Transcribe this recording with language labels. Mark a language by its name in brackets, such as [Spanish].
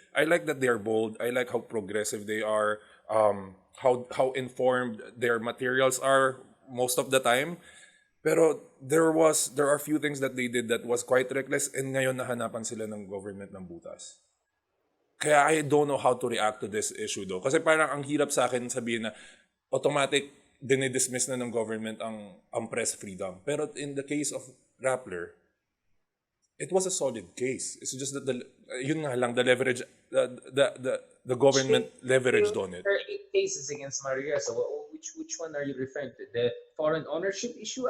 [English] I like that they are bold. I like how progressive they are. How informed their materials are most of the time. Pero there are few things that they did that was quite reckless, and [Filipino] ngayon nahanapan sila ng government ng butas. [English] Kaya I don't know how to react to this issue though. [Filipino] Kasi parang ang hirap sa akin sabihin na automatic dinidismiss na ng government ang press freedom. [English] Pero in the case of Rappler, it was a solid case. It's just that [Filipino] yun nga lang, [English] the leverage, the government leveraged on it. There are 8 cases against Maria. So which one are you referring to? The foreign ownership issue?